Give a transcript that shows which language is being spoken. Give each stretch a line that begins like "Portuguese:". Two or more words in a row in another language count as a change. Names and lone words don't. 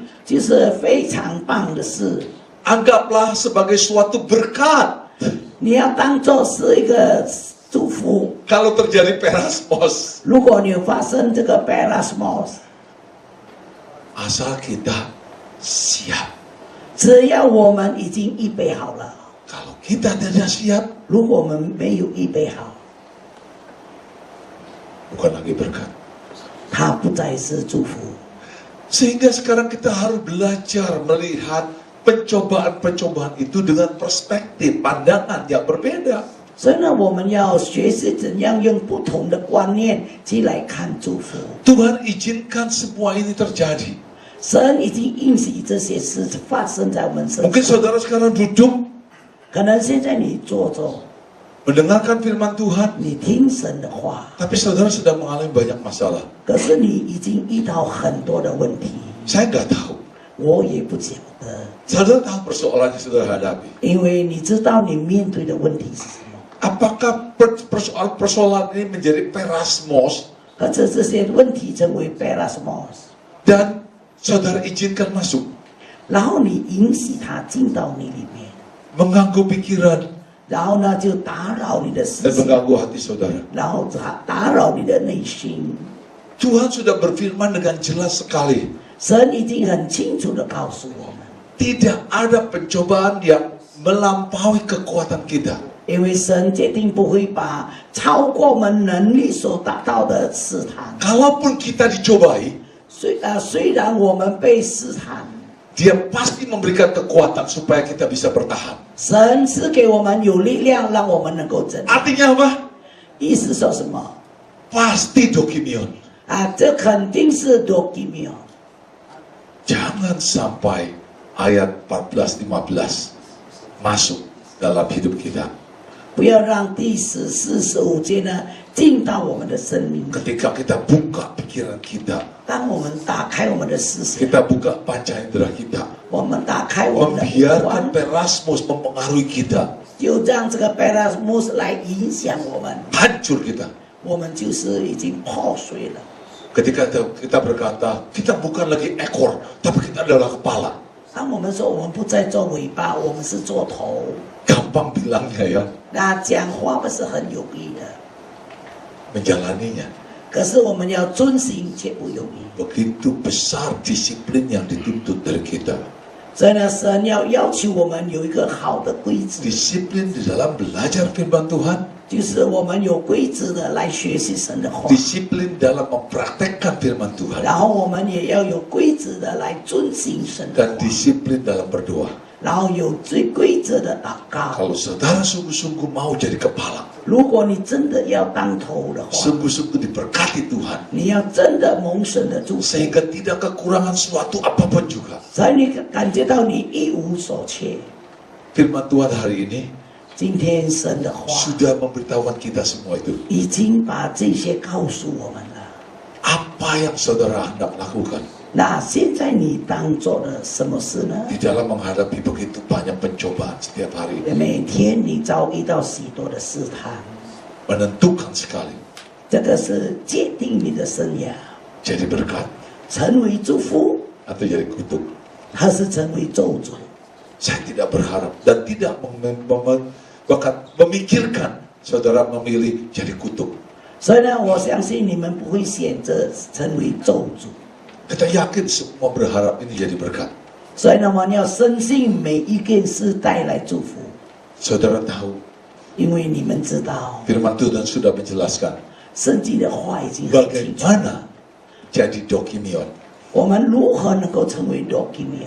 Chinese: 就是非常棒的事，
Indonesian: anggaplah sebagai suatu berkat
Chinese: 你要当做是一个祝福。
Indonesian: kalau terjadi perasmos.
Chinese: 如果你发生这个 perasmos，
Indonesian: Asal kita siap.
Chinese: 只要我们已经预备好了，
Indonesian: Kalau kita tidak siap,
Chinese: 如果我们没有预备好，
Indonesian: bukan lagi berkat.
Chinese: 它不再是祝福。
Indonesian: Sehingga sekarang kita harus belajar melihat pencobaan-pencobaan itu dengan perspektif, pandangan yang berbeda.
Chinese: 所以呢，我们要学习怎样用不同的观念去来看祝福。
Indonesian: Tuhan izinkan semua ini terjadi.
Chinese: 神已经允许这些事发生在我们身
Indonesian: Mungkin
Chinese: 上。
Indonesian: saudara sekarang duduk
Chinese: 可能现在你坐着，
Indonesian: mendengarkan firman Tuhan,
Chinese: 你听神的话，
Indonesian: tapi saudara sedang mengalami banyak masalah.
Chinese: 可是你已经遇到很多的问题，
Indonesian: Saya nggak tahu.
Chinese: 我也不晓得，
Indonesian: Saudara tahu persoalan yang saudara hadapi.
Chinese: 因为你知道你面对的问题是什么，
Indonesian: Apakah persoalan ini menjadi perasmos
Chinese: 可是这些问题成为 pelasmos，
Indonesian: dan saudara izinkan masuk,
Chinese: 然后你允许它进到你里面，
Indonesian: mengganggu pikiran
Chinese: 然后呢就打扰你的思
Indonesian: dan
Chinese: 想，
Indonesian: mengganggu hati saudara.
Chinese: 然后打扰你的内心。
Indonesian: Tuhan sudah berfirman dengan jelas sekali.
Chinese: 神已经很清楚的告诉我们，
Indonesian: Tidak ada pencobaan yang melampaui kekuatan kita.
Chinese: 因为神决定不会把超过我们能力所达到的试探。
Indonesian: Kalaupun kita dicobai,
Chinese: 虽然我们被试探，
Indonesian: Dia pasti memberikan kekuatan supaya kita bisa bertahan.
Chinese: 神是给我们有力量，让我们能够挣。
Indonesian: Artinya apa?
Chinese: 意思说什么？
Indonesian: Pasti dokimion.
Chinese: 这肯定是 dokimio。
Indonesian: Jangan sampai ayat 14-15 masuk dalam hidup kita.
Chinese: 不要让第14、15节呢进到我们的生命。
Indonesian: Ketika kita buka pikiran kita,
Chinese: 当我们打开我们的思想，
Indonesian: kita buka panca indera kita,
Chinese: 我们打开我们的五
Indonesian: membiarkan
Chinese: 官，
Indonesian: perasmus mempengaruhi kita,
Chinese: 就让这个 pelasmos 来影响我们，
Indonesian: hancur kita.
Chinese: 我们就是已经破碎了。
Indonesian: Ketika kita berkata, kita bukan lagi ekor, tapi kita adalah kepala.
Chinese: 当我们说我们不再做尾巴，我们是做头，
Indonesian: Gampang bilangnya ya,
Chinese: 那讲话不是很容易的，
Indonesian: menjalaninya.
Chinese: 可是我们要遵行却不容易。
Indonesian: Begitu besar disiplin yang dituntut dari kita.
Chinese: 所以呢，神要求我们有一个好的规则，
Indonesian: Disiplin di dalam belajar firman Tuhan,
Chinese: 就是我们有规则的来学习神的话，
Indonesian: disiplin dalam mempraktekkan firman Tuhan,
Chinese: 然后我们也要有规则的来遵行神的
Indonesian: dan
Chinese: 话，
Indonesian: disiplin dalam berdoa.
Chinese: 然后有最规则的祷告。
Indonesian: Kalau saudara sungguh-sungguh mau jadi kepala,
Chinese: 如果你真的要当头的话，
Indonesian: sungguh-sungguh diberkati Tuhan,
Chinese: 你要真的蒙神的祝福，
Indonesian: sehingga tidak kekurangan suatu apapun juga.
Chinese: 所以你感觉到你一无所缺。
Indonesian: Firman Tuhan hari ini
Chinese: 今天神的话
Indonesian: sudah memberitahukan kita semua itu.
Chinese: 已经把这些告诉我们了。
Indonesian: Apa yang saudara hendak lakukan
Chinese: 那现在你当做了什么事呢？
Indonesian: di dalam menghadapi begitu banyak pencobaan setiap hari?
Chinese: 每天你遭遇到许多的试探，
Indonesian: Menentukan sekali
Chinese: 这个是界定你的生涯，
Indonesian: jadi berkat
Chinese: 成为祝福
Indonesian: atau jadi kutuk.
Chinese: 还是成为咒诅。
Indonesian: Saya tidak berharap dan tidak bahkan memikirkan saudara memilih jadi kutuk.
Chinese: 所以呢，我相信你们不会选择成为咒诅。
Indonesian: Kita yakin semua berharap ini jadi berkat.
Chinese: 所以呢，我们要深信每一件事带来祝福，
Indonesian: Saudara tahu
Chinese: 因为你们知道
Indonesian: firman Tuhan sudah menjelaskan
Chinese: 圣经的话已经很清楚。
Indonesian: bagaimana jadi dokimion.
Chinese: 我们如何能够成为 dokimio？